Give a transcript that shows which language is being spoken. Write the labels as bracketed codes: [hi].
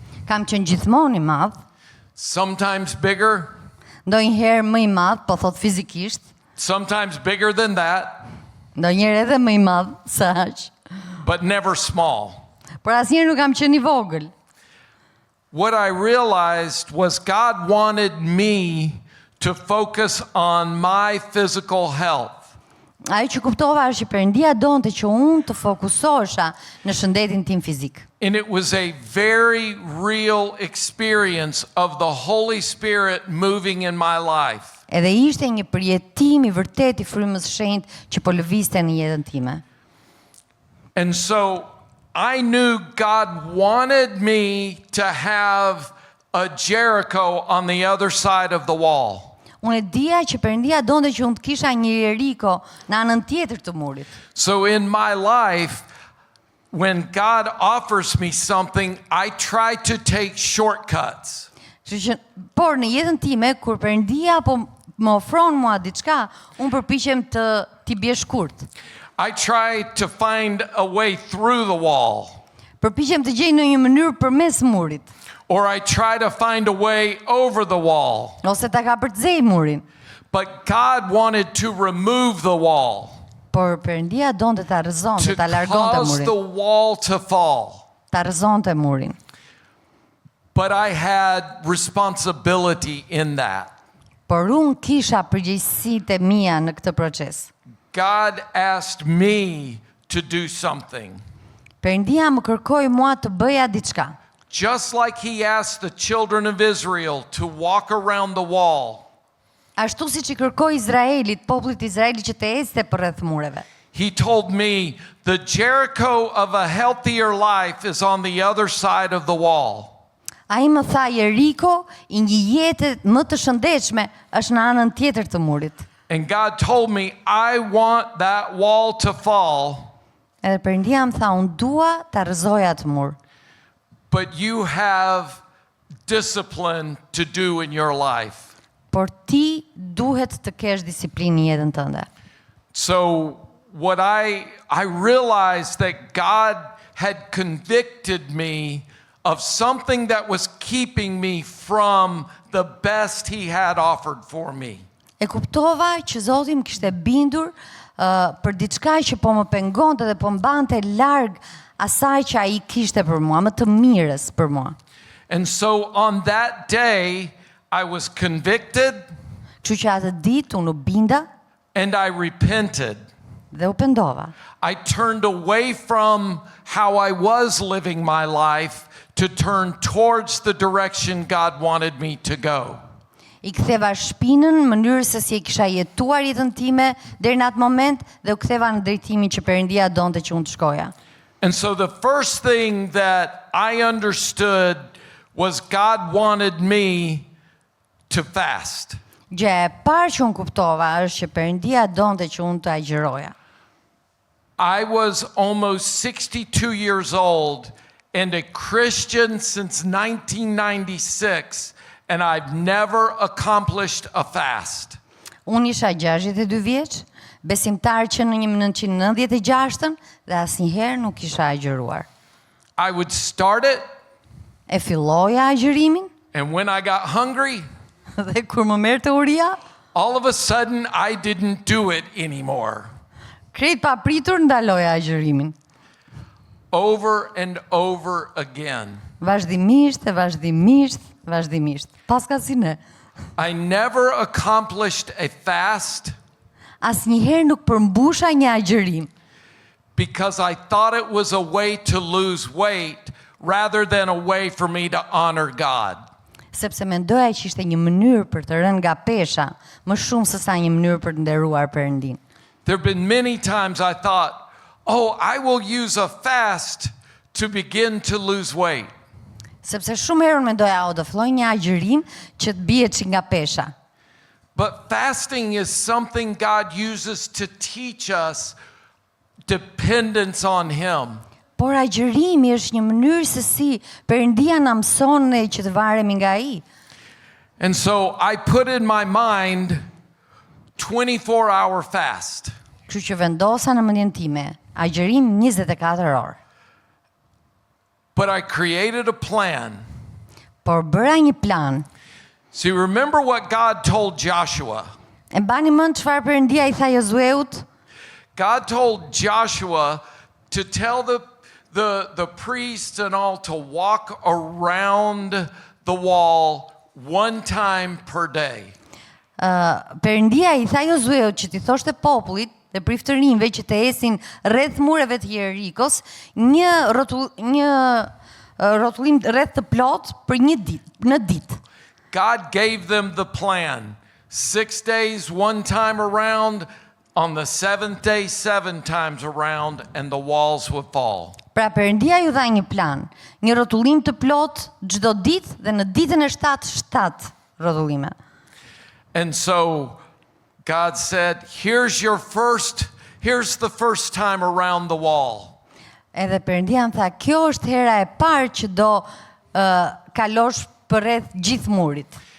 [sq] Kam qenë gjithmonë I madh, [en] sometimes bigger, [sq] ndonjëherë më I madh, po thot fizikisht, [en] sometimes bigger than that, [sq] ndonjëherë edhe më I madh se aq. [en] but never small. [sq] Por asnjëherë nuk kam qenë I vogël. [en] What I realized was God wanted me to focus on my physical health. [sq] Ajo që kuptova është që Perëndia donte që unë të fokusohesha në shëndetin tim fizik. [en] And it was a very real experience of the Holy Spirit moving in my life. [sq] Edhe ishte një përjetim I vërtet I frymës së shenjtë që po lëvizte në jetën time. [en] And so I knew God wanted me to have a Jericho on the other side of the wall. [sq] Unë e dija që Perëndia donte që unë të kisha një Jeriko në anën tjetër të murit. [en] So in my life, when God offers me something, I try to take shortcuts. [sq] Por në jetën time, kur Perëndia apo më ofron mua diçka, unë përpiqem t'i bie shkurt. [en] I try to find a way through the wall. [sq] Përpiqem të gjej në një mënyrë përmes murit. [en] Or I try to find a way over the wall. [sq] Ose ta kapërcej murin. [en] But God wanted to remove the wall, [sq] Por Perëndia donte ta rrëzonte, [en] to [sq] ta largonte [en] cause the [sq] murin. [en] wall to fall. [sq] Ta rrëzonte murin. [en] But I had responsibility in that. [sq] Por unë kisha përgjegjësitë e mia në këtë proces. [en] God asked me to do something. [sq] Perëndia më kërkoi mua të bëja diçka. [en] Just like he asked the children of Israel to walk around the wall, [sq] Ashtu siç I kërkoi Izraelit, popullit Izraelit që të ecte përreth mureve. [en] he told me the Jericho of a healthier life is on the other side of the wall. [sq] Ai më tha Jeriko, I një jete më të shëndetshme është në anën tjetër të murit. [en] And God told me, I want that wall to fall, [sq] Edhe Perëndia më tha, unë dua ta rrëzoj atë mur. [en] but you have discipline to do in your life. [sq] Por ti duhet të kesh disiplinë në jetën tënde. [en] So what I realized that God had convicted me of something that was keeping me from the best he had offered for me. [sq] E kuptova që Zoti më kishte bindur për diçka që po më pengonte dhe po mbante larg asaj që ai kishte për mua, më të mirës për mua. [en] And so on that day, I was convicted [sq] Kështu që atë ditë unë u binda [en] and I repented. [sq] dhe u pendova. [en] I turned away from how I was living my life to turn towards the direction God wanted me to go. [sq] I ktheva shpinën në mënyrë se si e kisha jetuar jetën time deri në atë moment dhe u ktheva në drejtimin që Perëndia donte që unë të shkoja. [en] And so the first thing that I understood was God wanted me to fast. [sq] Gjë e parë që unë kuptova është që Perëndia donte që unë të agjëroja. [en] I was almost 62 years old and a Christian since 1996, and I've never accomplished a fast. [sq] Unë isha 62 vjeç, besimtar që në 1996 dhe asnjëherë nuk isha agjëruar. [en] I would start it, [sq] E filloja agjërimin [en] and when I got hungry, [sq] dhe kur më merrte uria, [en] all of a sudden I didn't do it anymore. [sq] krejt pa pritur ndaloja agjërimin. [en] Over and over again. [sq] Vazhdimisht e vazhdimisht. Paska si ne. [en] I never accomplished a fast [sq] Asnjëherë nuk përmbusha një agjërim, [en] because I thought it was a way to lose weight rather than a way for me to honor God. [sq] sepse mendoja që ishte një mënyrë për të rënë nga pesha, më shumë se sa një mënyrë për të nderuar Perëndin. [en] There have been many times I thought, oh, I will use a fast to begin to lose weight. [sq] Sepse shumë herë unë mendoja, do filloj një agjërim që të bie çik nga pesha. [en] But fasting is something God uses to teach us dependence on Him. [sq] Por agjërimi është një mënyrë se si Perëndia na mëson ne që të varemi nga ai. [en] And so I put in my mind 24-hour fast. [sq] Kështu që vendosa në mendjen time, agjërim 24 orë. [en] But I created a plan. [sq] Por bëra një plan. [en] See, remember what God told Joshua. [sq] E mbani mend çfarë Perëndia I tha Josueut? [en] God told Joshua to tell the priests and all to walk around the wall one time per day. [sq] Perëndia I tha Josueut që t'i thoshte popullit dhe priftërinjve që të esin rreth mureve të Jerikos një rrotullim rreth të plot për një ditë, në ditë. [en] God gave them the plan. 6 days, one time around. On the 7th day, 7 times around, and the walls would fall. [sq] Pra Perëndia ju dha një plan, një rrotullim të plot çdo ditë dhe në ditën e 7 rrotullime. [en] And so God said, here's the first time around the wall. [sq] Edhe Perëndia më tha, kjo është hera e parë që do kalosh përreth gjithë murit.